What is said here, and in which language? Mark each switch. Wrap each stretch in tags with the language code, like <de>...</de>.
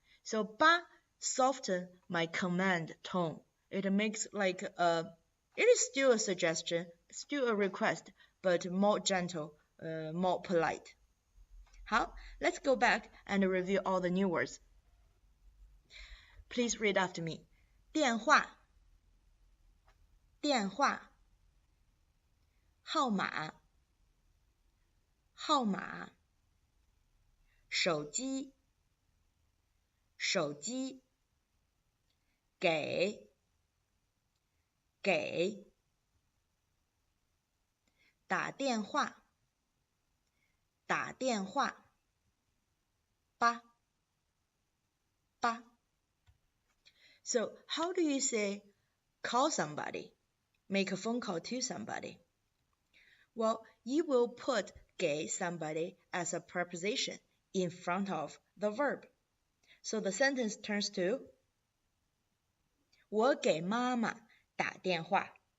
<en>So 吧 soften my command tone. It makes like it is still a suggestion, still a request, but more gentle, more polite. 好, let's go back and review all the new words. Please read after me.</en> <zh>电话，电话，号码，号码，手机，手机，给，给，打电话，打电话，吧，吧。</zh> <en>So how do you say call somebody, make a phone call to somebody? Well, you will put 给 somebody as a preposition in front of the verb. So the sentence turns to</en> <zh>我给妈妈打电话。</zh>